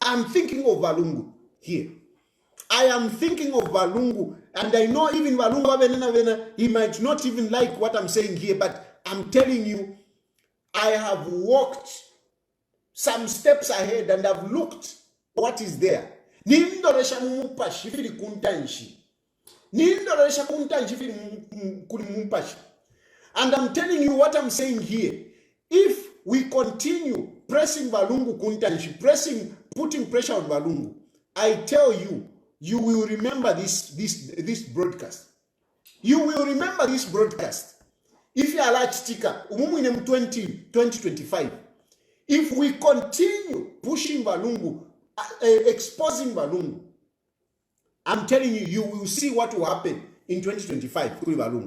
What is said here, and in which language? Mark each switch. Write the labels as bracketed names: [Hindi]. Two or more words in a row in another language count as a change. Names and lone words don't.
[English] I'm thinking of Balungu here. I am thinking of Balungu, and I know even Balungu, he might not even like what I'm saying here, but I'm telling you, I have walked some steps ahead and I've looked what is there. [Bemba] Nindoresha mumpashi fili kuntanshi. Nindoresha kuntanshi fili mumpashi. [English] And I'm telling you what I'm saying here. If we continue pressing Balungu kuntanshi, putting pressure on Balungu, I tell you, you will remember this broadcast. You will remember this broadcast. If you are like sticker, 2025, if we continue pushing Balungu, exposing Balungu, I'm telling you, you will see what will happen in 2025 with Balungu.